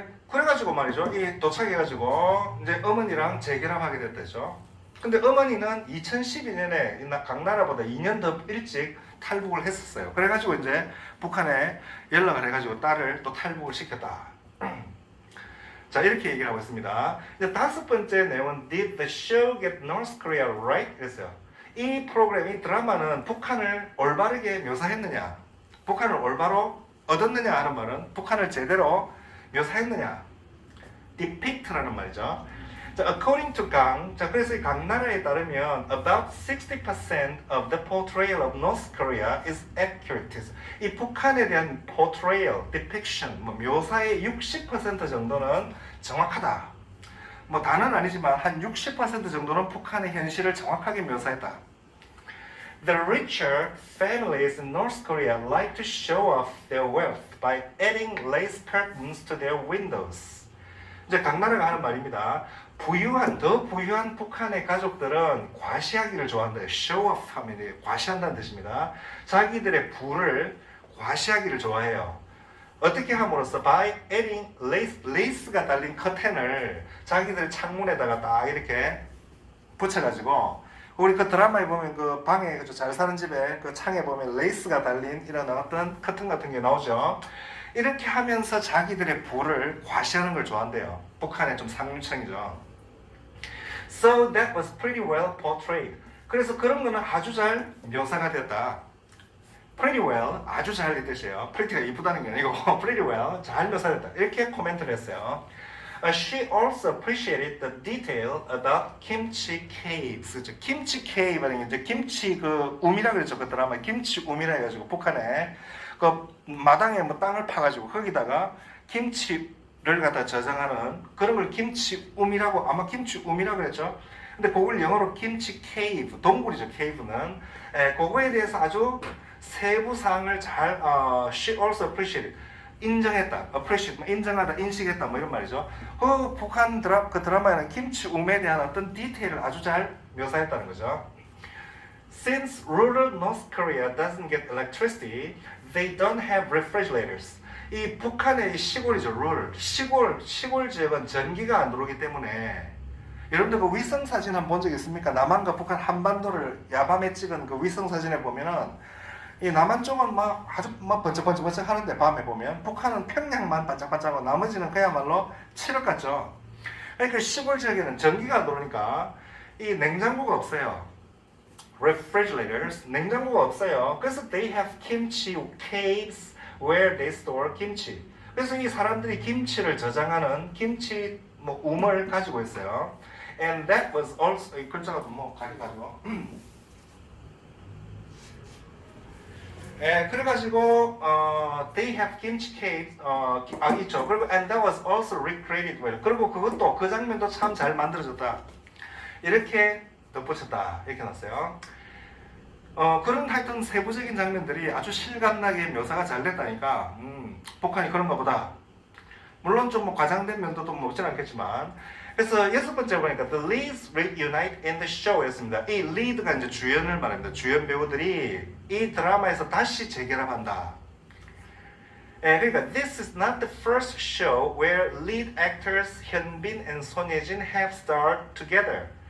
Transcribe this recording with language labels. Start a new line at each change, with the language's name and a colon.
Korean: 그래가지고 말이죠. 이 도착해가지고 이제 어머니랑 재결합하게 됐다죠. 근데 어머니는 2012년에 강나라보다 2년 더 일찍 탈북을 했었어요. 그래가지고 이제 북한에 연락을 해가지고 딸을 또 탈북을 시켰다. 자, 이렇게 얘기를 하고 있습니다. 이제 5번째 내용은
English: Did the show get North Korea right?
Korean: 그랬어요. 이 프로그램, 이 드라마는 북한을 올바르게 묘사했느냐, 북한을 올바로 얻었느냐 하는 말은 북한을 제대로 묘사했느냐, depict라는 말이죠.
English: 자, according to 강,
Korean: 자, 그래서 이 강나라에 따르면
English: about 60% of the portrayal of North Korea is accurate.
Korean: 이 북한에 대한 portrayal, depiction, 뭐 묘사의 60% 정도는 정확하다. 뭐 다는 아니지만 한 60% 정도는 북한의 현실을 정확하게 묘사했다.
English: The richer families in North Korea like to show off their wealth by adding lace curtains to their windows.
Korean: 이제 강나라가 하는 말입니다. 더 부유한 북한의 가족들은 과시하기를 좋아한다. show off 하면 과시한다는 뜻입니다. 자기들의 부를 과시하기를 좋아해요. 어떻게 함으로써
English: by adding
Korean: 레이스가 달린 커튼을 자기들 창문에다가 딱 이렇게 붙여가지고, 우리 그 드라마에 보면 그 방에 잘 사는 집에 그 창에 보면 레이스가 달린 이런 어떤 커튼 같은 게 나오죠. 이렇게 하면서 자기들의 부를 과시하는 걸 좋아한대요. 북한의 좀 상류층이죠.
English: So that was pretty well portrayed.
Korean: 그래서 그런 거는 아주 잘 묘사가 됐다. Pretty well, 아주 잘 이 뜻이에요. pretty가 이쁘다는 게 아니고 pretty well, 잘 묘사됐다. 이렇게 코멘트를 했어요.
English: She also appreciated the detail about kimchi caves.
Korean: 그죠? 김치 케이브는 이제 김치 그 움이라 그랬죠. 그 드라마 김치 움이라 해가지고 북한에 그 마당에 뭐 땅을 파가지고 거기다가 김치를 갖다 저장하는 그런 걸 김치 움이라고 아마 김치 움이라 그랬죠. 근데 그걸 영어로 김치 케이브 동굴이죠. 케이브는 그거에 대해서 아주 세부 사항을 잘
English: she also appreciated
Korean: 인정했다, appreciate, 인정하다, 인식했다, 뭐 이런 말이죠. 그 북한 그 드라마에는 김치 움에 대한 어떤 디테일을 아주 잘 묘사했다는 거죠.
English: Since rural North Korea doesn't get electricity, they don't have refrigerators.
Korean: 이 북한의 시골이죠, rural. 시골 지역은 전기가 안 들어오기 때문에 여러분들 그 위성 사진 한번 본 적 있습니까? 남한과 북한 한반도를 야밤에 찍은 그 위성 사진에 보면은 이 남한 쪽은 막 아주 막 번쩍번쩍 하는데 밤에 보면 북한은 평양만 반짝반짝하고 나머지는 그야말로 칠흑 같죠. 그러니까 시골 지역에는 전기가 안 들어오니까 이 냉장고가 없어요. Refrigerators 냉장고가 없어요. 그래서
English: they have kimchi caves where they store kimchi.
Korean: 그래서 이 사람들이 김치를 저장하는 김치 뭐 움을 가지고 있어요.
English: And that was also
Korean: 이 글자가 뭐 가리가지고. 그래가지고
English: they have kimchi caves
Korean: 있죠. 그리고
English: and that was also recreated well.
Korean: 그리고 그것도 그 장면도 참 잘 만들어졌다. 이렇게 덧붙였다 이렇게 놨어요. 그런 하여튼 세부적인 장면들이 아주 실감나게 묘사가 잘 됐다니까. 북한이 그런가 보다. 물론 좀 뭐 과장된 면도 뭐 없진 않겠지만. 그래서 여섯 번째 보니까
English: the leads reunite in the show였습니다.
Korean: 이 lead가 이제 주연을 말합니다. 주연 배우들이 이 드라마에서 다시 재결합한다. 그러니까
English: this is not the first show where lead actors 현빈 and 손예진 have starred together.